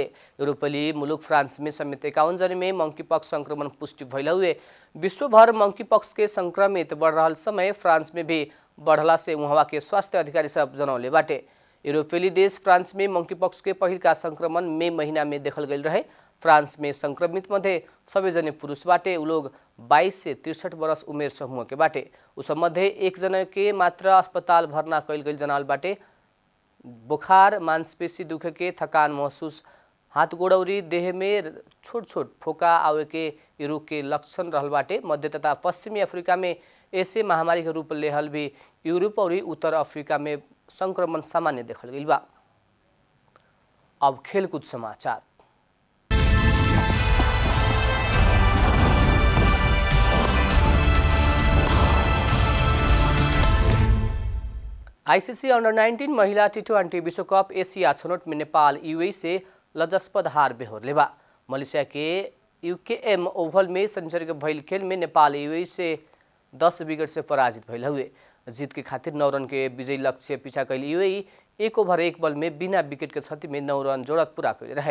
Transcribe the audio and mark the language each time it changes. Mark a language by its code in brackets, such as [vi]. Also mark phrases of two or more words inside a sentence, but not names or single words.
[bho] यूरोपीय मुलुक फ्रांस में समेत 51 जन में मंकीपॉक्स संक्रमण पुष्टि भइल हुए। विश्वभर मंकीपॉक्स के संक्रमित बढ़ रहा समय फ्रांस में भी बढ़ला से वहाँ के स्वास्थ्य अधिकारी सब जनौले बाटे। यूरोपीय देश फ्रांस में मंकीपॉक्स के पहिल का संक्रमण मई महीना में देखल गई रहे। फ्रांस में संक्रमित मध्ये सबैजना पुरुष बाटे। उ लोग 22 से 63 वर्ष उमेर समूह के बाटे। उस मध्ये एक जना के मात्र अस्पताल भर्ना कैल गई जनाल बाटे। बुखार, मांसपेशी दुख के, थकान महसूस, हाथ गोड़ौरी, देह में छोट छोट फोका आवे के ये रोग के लक्षण रहल बाटे। मध्य तथा पश्चिमी अफ्रीका में ऐसे महामारी के रूप लेहल भी यूरोप और उत्तर अफ्रीका में संक्रमण सामान्य देखल गई बा। अब खेलकूद समाचार। आईसीसी अंडर 19 महिला टी20 विश्व कप एशिया छनौट में नेपाल यूएई से लज्जास्पद हार बेहोरले बा। मलेशिया के यूकेएम ओवल में शनिचर भइल खेल में नेपाल यूएई से 10 विकेट से पराजित भइल हुए। जीत के खातिर 9 रन के विजयी लक्ष्य पीछा कैल यूएई 1 ओभर 1 बॉल में बिना विकेट के क्षति में 9 रन जोड़त पूरा कैले रहे।